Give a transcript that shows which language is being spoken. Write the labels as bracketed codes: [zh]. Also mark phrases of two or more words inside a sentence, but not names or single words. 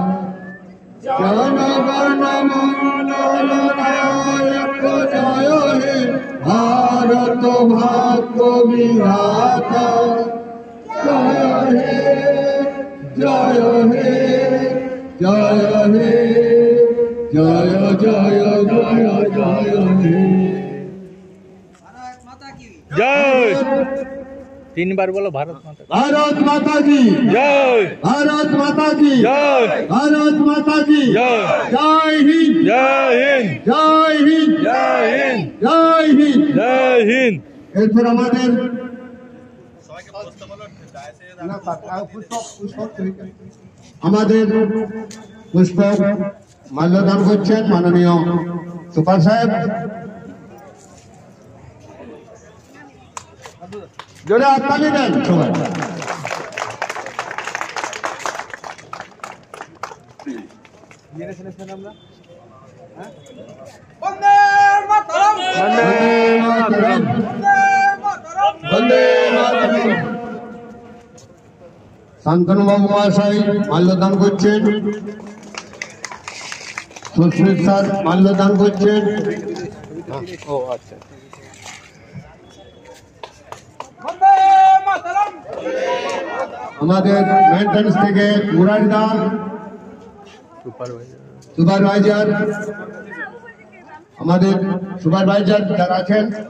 [bn] জনগণ মঙ্গল নায়ক জয় হে, ভারত ভাগ্য বিধাতা জয় হে, জয় হে, জয় হে, জয় জয় জয় জয় হে। [hi] जय। 3 बार बोलो भारत माता, भारत माता की जय, भारत माता की जय, भारत माता की जय, जय हिंद, जय हिंद, जय हिंद, जय हिंद, जय हिंद। जय हिंद। [bn] এরপর আমাদের পুষ্পক মাল্যদান করছেন মাননীয় সুপার সাহেব। জোরে হাততালি দেন সবাই। [sa] वंदे मातरम, वन्दे मातरम्। [bn] শান্তনু বাবু মহাশয় মাল্যদান করছেন, সুস্মিত স্যার মাল্যদান করছেন। [hi] ओ अच्छा। [bn] আমাদের মেইনটেনেন্স থেকে মুরারি দাস সুপারভাইজার আমাদের সুপারভাইজার যারা আছেন